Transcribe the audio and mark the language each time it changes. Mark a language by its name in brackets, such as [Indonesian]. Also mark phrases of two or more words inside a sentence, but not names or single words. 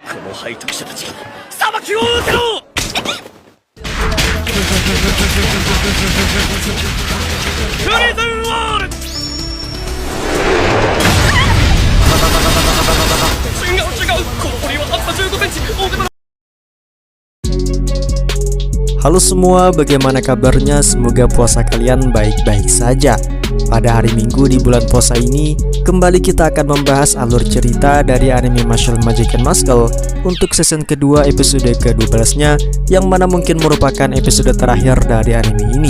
[Japanese] も背徳者たちが裁きを受けろ。プリズンウォール。違う、この檻は厚さ15センチ。大手間。 [Indonesian] Halo semua, bagaimana kabarnya? Semoga puasa kalian baik-baik saja. Pada hari Minggu di bulan puasa ini, kembali kita akan membahas alur cerita dari anime Mashle Magic and Muscle untuk season kedua episode ke-12-nya, yang mana mungkin merupakan episode terakhir dari anime ini.